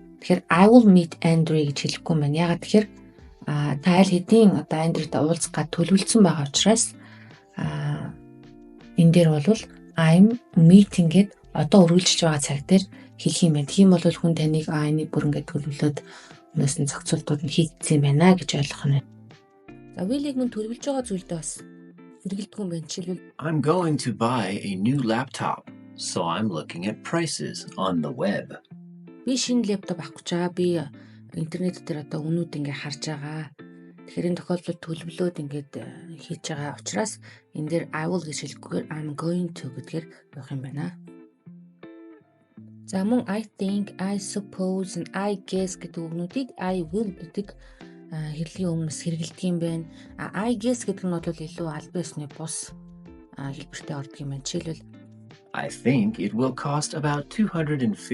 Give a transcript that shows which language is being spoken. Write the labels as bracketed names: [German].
[Mongolian] Тэгэхээр [English] I will meet Andrew [Mongolian] гэж хэлэхгүй юм байна. Ягаад тэгэхээр та аль хэдийн одоо Andrew-тай уулзах гад төлөвлөсөн байгаа учраас энэ дээр бол [English] I'm meeting [Mongolian] гэд одоо үргэлжлэж байгаа цаг дээр хэлэх юм байна. Тийм бол хүн таныг энийг бүр ингээд төлөвлөд өнөөс нь зохицуултууд нь хийгдсэн юм байна гэж ойлгох нь. За will-ийг мөн төлөвлөж байгаа зүйлдээ бас хэрэгэлдэг юм байна. Жишээлбэл [English] I'm going to buy a new laptop, so I'm looking at prices on the web. [Mongolian] Би шинэ лаптоп авах гэж байгаа. Би интернет дээр одоо үнүүд ингээ харж байгаа. Тэгэхээр энэ тохиолдолд төлөвлөөд ингээд хийж байгаа учраас энэ дээр I will гэж хэлэхгүйгээр I'm going to гэдгээр явах юм байна. За мөн [English] I think, I suppose, and I guess [Mongolian] гэдэг үгнүүдийг I will гэдэг хэвлэгийн өмнөөс хэрэгэлдэг юм байна. I guess гэдэг нь бол илүү албан ёсны бус хэлбэртэй ордог юм байна. Жишээлбэл [English] I think it will cost about $250.